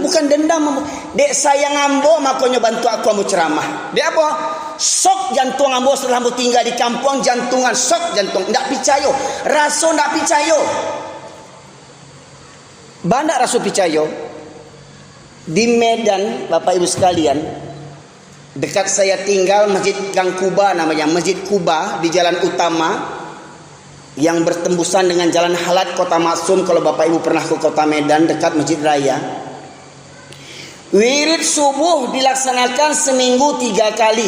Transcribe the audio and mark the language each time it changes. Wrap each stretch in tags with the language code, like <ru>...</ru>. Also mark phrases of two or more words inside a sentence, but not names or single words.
<min>Bukan dendam, dek sayang ambo makanya bantu aku ambo ceramah. Dek apa? Sok jantung ambo setelah ambo tinggal di kampung, jantungan sok jantung. Ndak picayo, raso ndak picayo. Banyak rasul picayo.</min> <id>Di Medan Bapak Ibu sekalian, dekat saya tinggal Masjid Gang Kuba, namanya Masjid Kuba di jalan utama yang bertembusan dengan jalan Halat Kota Maksum. Kalau Bapak Ibu pernah ke Kota Medan dekat Masjid Raya, wirid subuh dilaksanakan seminggu 3 kali.</id>